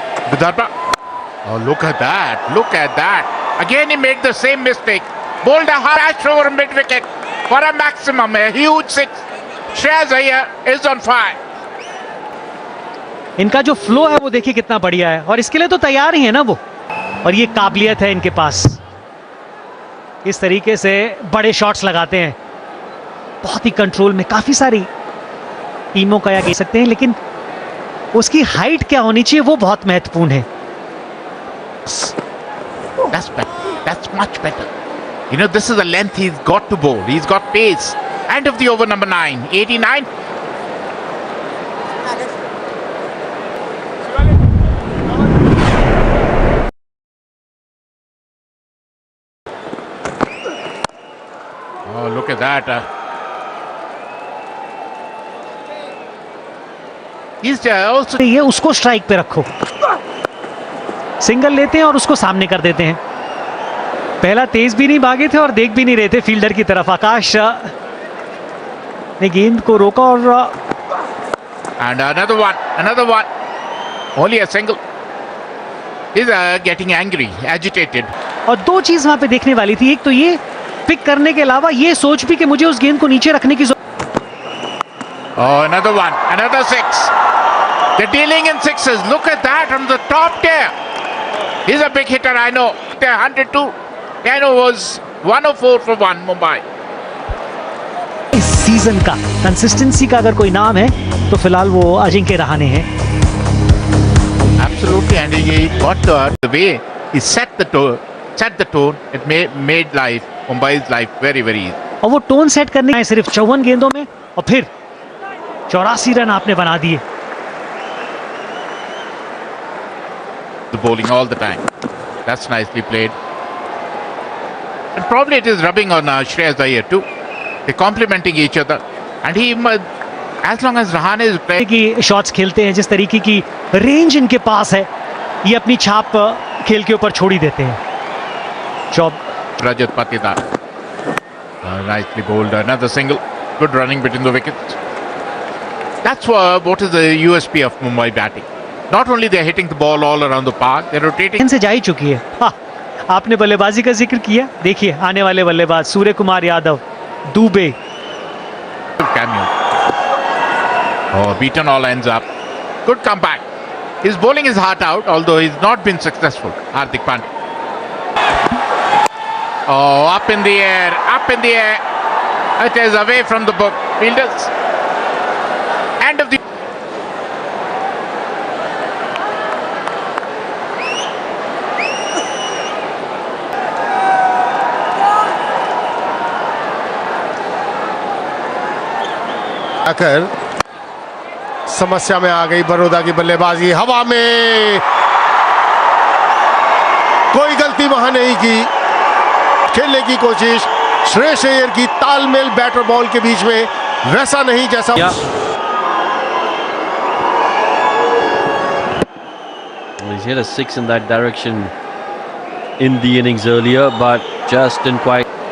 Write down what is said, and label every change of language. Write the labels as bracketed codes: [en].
[en] Vidarbha. Oh, look at that. Look at that. Again, he made the same mistake. Bowled a harsh over mid-wicket for a maximum, a huge six. Shreyas Iyer is on fire. [hi] इनका जो flow है वो देखिए कितना बढ़िया है और इसके लिए तो तैयार ही है ना वो, और ये काबिलियत है इनके पास, इस तरीके से बड़े शॉट्स लगाते हैं, बहुत ही कंट्रोल में। काफी सारी टीमों का या कह सकते हैं, लेकिन उसकी हाइट क्या होनी चाहिए वो बहुत महत्वपूर्ण है। [en] That's better. That's much better. You know, this is the length he's got to bowl. He's got pace. End of the over number 9. 89. Oh, look at that. He's also... [hi] ये उसको स्ट्राइक पे रखो, सिंगल लेते हैं और उसको सामने कर देते हैं। पहला तेज भी नहीं भागे थे और देख भी नहीं रहे थे फील्डर की तरफ। आकाश ने गेंद को रोका और [en] And another one. Only a single. He's getting angry, agitated. [hi] और दो चीज वहां पे देखने वाली थी, एक तो ये पिक करने के अलावा ये सोच भी कि मुझे उस गेंद को नीचे रखने की [en] Oh, another one. Another six. They're dealing in sixes. Look at that from the top tier. He's a big hitter, I know. 102. Kano was 104 for 1, Mumbai. [hi] इस सीजन का कंसिस्टेंसी का अगर कोई नाम है तो फिलहाल वो अजिंक्य रहाणे हैं। [en] Absolutely, and he got the way he set the tone. It made Mumbai's life very, very easy. [hi] और वो टोन सेट करने आए सिर्फ 54 गेंदों में और फिर 84 रन आपने बना दिए। [en] The bowling all the time. That's nicely played. And probably it is rubbing on Shreyas Iyer too. They're complementing each other. And he, as long as Rahane is playing, [hi] की शॉट्स खेलते हैं, जिस तरीके की range इनके पास है, ये अपनी छाप खेल के ऊपर छोड़ ही देते हैं। [en] Job Rajat Patidar. Nicely bowled. Another single. Good running between the wickets. That's what is the USP of Mumbai batting. Not only they're hitting the ball all around the park, they're rotating. [hi] इनसे जा ही चुकी है। हाँ, आपने बल्लेबाजी का जिक्र किया, देखिए आने वाले बल्लेबाज Surya Kumar Yadav, Dubey. [en] Cameo. Oh, beaten all ends up. Good comeback. His bowling is heart out, although he's not been successful. Hardik Pandya. Oh, up in the air. It is away from the fielders. End of the... [hi] आकर समस्या में आ गई बड़ौदा की बल्लेबाजी। हवा में कोई गलती वहां नहीं की, खेलने की कोशिश श्रेयस अय्यर की, तालमेल बैटर बॉल के बीच में वैसा नहीं जैसा [en] He's hit a 6 in that direction in the innings earlier, but just didn't quite.